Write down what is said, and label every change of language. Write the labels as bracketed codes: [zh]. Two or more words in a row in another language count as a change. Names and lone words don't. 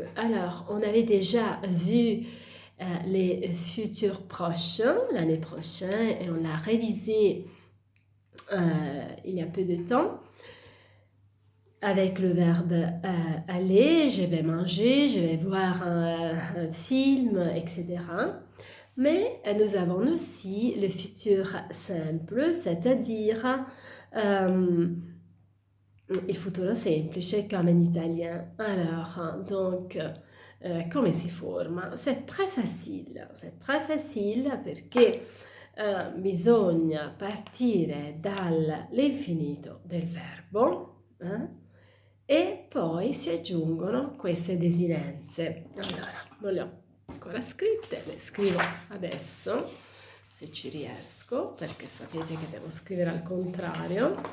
[fr] Alors, on avait déjà vu les futurs proches l'année prochaine et on l'a révisé il y a peu de temps avec le verbe aller, je vais manger, je vais voir un film, etc. Mais nous avons aussi le futur simple, c'est-à-dire [it] il futuro semplice [fr] comme en italien. Alors, donc, [it] come si forma? [fr] C'est très facile [it] perché bisogna partire dall'infinito del verbo e poi si aggiungono queste desinenze. Allora, non le ho ancora scritte, le scrivo adesso, se ci riesco, perché sapete che devo scrivere al contrario.